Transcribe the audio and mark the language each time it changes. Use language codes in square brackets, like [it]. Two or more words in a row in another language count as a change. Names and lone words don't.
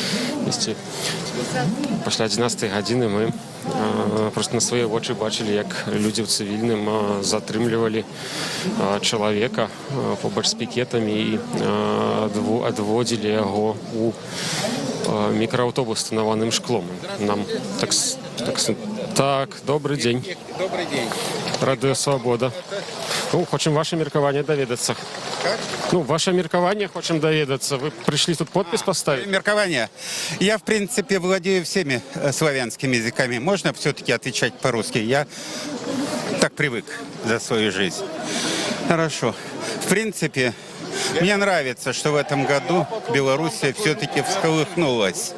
[be] пасля 11-й гадзіны мы просто на свае вочы бачылі, як людзі ў цывільным затрымлівалі чалавека побач з пікетамі і адводзілі яго у мікрааўтобус з танаваным шклом. [ru] Нам так, добрый день. Добрый день. [be] Радыё Свабода. Ну, хочам ваше меркаванне даведацца. [ru] Как? [be] Ну, ваше меркаванне хочам даведацца. [ru] Вы пришли тут подпись поставить? [be] Меркование. [ru] Я, в принципе, владею всеми славянскими языками. Можно все-таки отвечать по-русски? Я так привык за свою жизнь. Хорошо. В принципе, мне нравится, что в этом году Белоруссия все-таки всколыхнулась.